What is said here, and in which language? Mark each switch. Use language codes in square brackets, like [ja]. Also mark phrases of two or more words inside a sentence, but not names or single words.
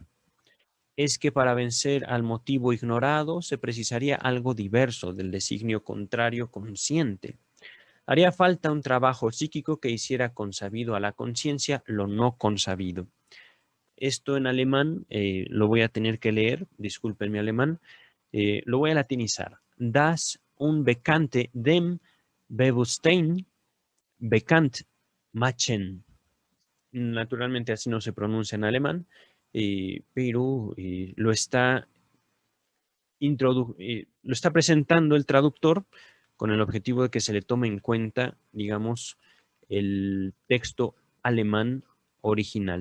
[es] Es que para vencer al motivo ignorado se precisaría algo diverso del designio contrario consciente. Haría falta un trabajo psíquico que hiciera consabido a la conciencia lo no consabido. Esto en alemán lo voy a tener que leer, disculpen mi alemán, lo voy a latinizar. [de] Das unbekannte dem Bewusstsein bekannt machen. [es] Naturalmente así no se pronuncia en alemán, pero lo está presentando el traductor con el objetivo de que se le tome en cuenta, digamos, el texto alemán original.